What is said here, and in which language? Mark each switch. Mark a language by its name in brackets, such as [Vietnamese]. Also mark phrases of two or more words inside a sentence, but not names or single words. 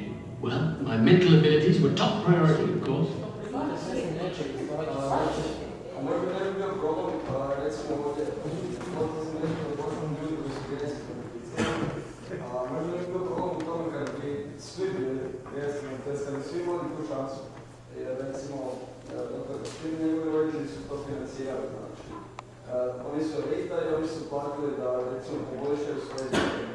[English] Well, my mental abilities were top priority, of course. [Serbian] Oni su elita i oni su platili da recimo poboljšaju svoje zemlje.